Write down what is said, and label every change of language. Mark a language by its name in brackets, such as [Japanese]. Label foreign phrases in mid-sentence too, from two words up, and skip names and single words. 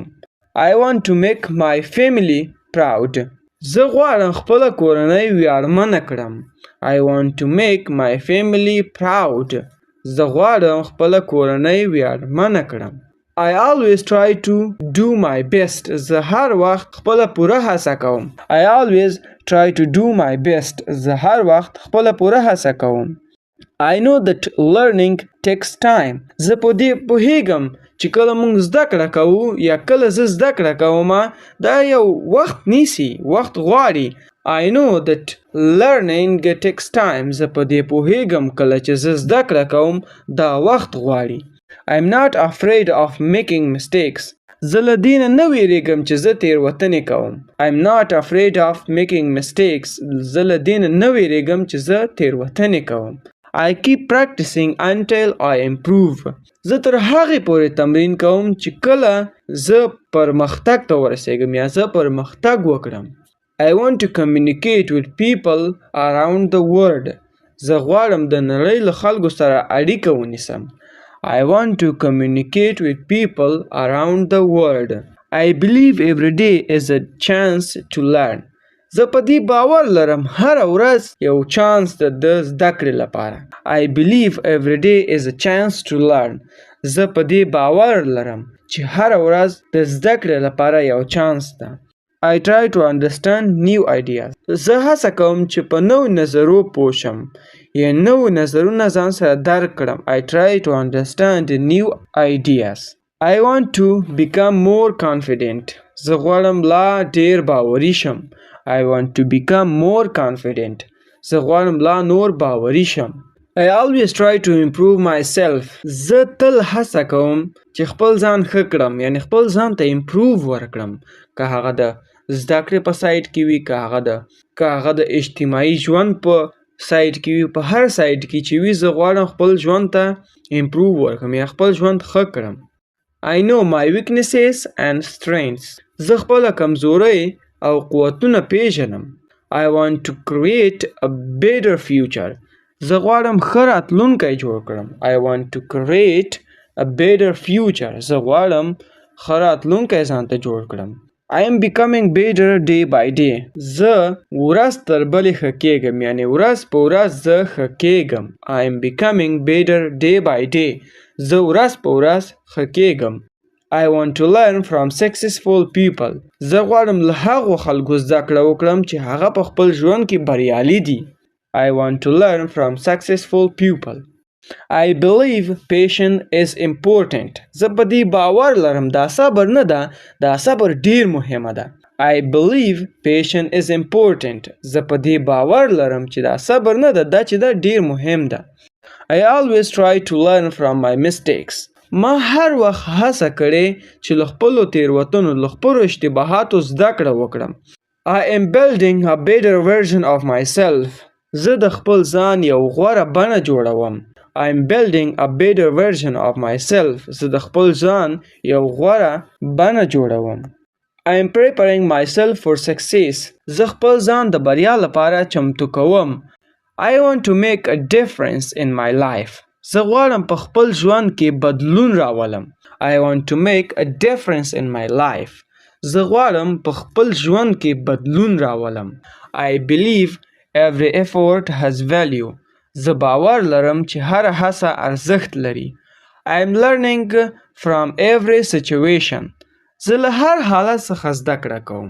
[English] I want to make my family proud. [Pashto] زه غواړم خپله کورنۍ ویاړمنه کړم. [English] I want to make my family proud. [Pashto] زه غواړم خپله کورنۍ ویاړمنه کړم. [English] I always try to do my best. [Pashto] زه هر وخت خپله پوره هڅه کوم. [English] I always try to do my best. [Pashto] زه هر وخت خپله پوره هڅه کوم. [English] I know that learning takes time. [Pashto] زه په دې پوهیږم چې کله موږ زده کړه کوو یا کله زه زده کړه کوم دا یو وخت نیسي وخت غواړي. [English] I know that learning takes time. [Pashto] زه په دې پوهیږم کله چې زه زده کړه کوم دا وخت غواړي. [English] I'm not afraid of making mistakes. [Pashto] زه له دې نه ویریږم چې زه تېروتنې کوم. [English] I'm not afraid of making mistakes. [Pashto] زه له دې نه ویریږم چې زه تېروتنې کوم. [English] I keep practicing until I improve. [Pashto] زه تر هغې پورې تمرین کوم چې کله زه پرمختګ ته ورسیږم یا زه پرمختګ وکړم. [English] I want to communicate with people around the world. [Pashto] زه غواړم د نړۍ له خلکو سره اړیکه ونیسم. [English] I want to communicate with people around the world. I believe every day is a chance to learn. [Pashto] زه په دې باور لرم هر ورځ یو چانس ده د زده کړې لپاره. [English] I believe every day is a chance to learn. [Pashto] زه په دې باور لرم چې هر ورځ د زده کړې لپاره یو چانس ده. [English] I try to understand new ideas. [Pashto] زه هڅه کوم چې په نوو نظرو پوه شم یا نوو نظرونه ځان سره درک کړم. [English] I try to understand new ideas. I want to become more confident. [Pashto] زه غواړم لا ډیر باوري شم. [English] I want to become more confident. [Pashto] زه غواړم لا نور باوري شم. [English] I always try to improve myself. [Pashto] زه تل هڅه کوم چې خپل ځان ښه کړم یعنی خپل ځان ته امپروو ورکړم که هغه د زده کړې په سایډ کې وي که هغه د اجتماعي ژوند په سایډ کې وي په هر سایډ کې چې وي زه غواړم خپل ژوند ته امپروو ورکړم یا خپل ژوند ښه کړم. [English] I know my weaknesses and strengths. [Pashto] زه خپله کمزورۍ او قوتونه پیژنم. [English] I want to create a better future. [Pashto] زه غواړم ښه راتلونکی جوړ کړم. [English] I want to create a better future. [Pashto] زه غواړم ښه راتلونکی ځان ته جوړ کړم. [English] I am becoming better day by day. [Pashto] زه ورځ تر بلې ښه کېږم، یعنې ورځ په ورځ زه ښه کېږم. [English] I am becoming better day by day. [Pashto] زه ورځ په ورځ ښه کېږم. [English] I want to learn from successful people. [Pashto] زه غواړم له هغو خلکو زده کړه وکړم چې هغه په خپل ژوند کې بریالي دي. [English] I want to learn from successful people. I believe patience is important. [Pashto] زه په دې باور لرم دا صبر نه ده، دا صبر ډیر مهمه ده. [English] I believe patience is important. [Pashto] زه په دې باور لرم چې دا صبر نه ده، دا چې دا ډیر مهم ده. [English] I always try to learn from my mistakes. [Pashto] ما هر وخت هڅه کړې چې له خپلو تېروتنو، له خپلو اشتباهاتو زده کړه وکړم. [English] I am building a better version of myself. [Pashto] زه د خپل ځان یو غوره بڼه جوړوم. [English] I am building a better version of myself. [Pashto] زه د خپل ځان یو غوره بڼه جوړوم. [English] I am preparing myself for success. [Pashto] زه خپل ځان د بریا لپاره چمتو کوم. [English] I want to make a difference in my life. [Pashto] زه غواړم په خپل ژوند کې بدلون راولم. [English] I want to make a difference in my life. [Pashto] زه غواړم په خپل ژوند کې بدلون راولم. [English] I believe every effort has value. [Pashto] زه باور لرم چې هر هڅه ارزښت لري. [English] I am learning from every situation. [Pashto] زه له هر حالت څخه زده کړه کوم.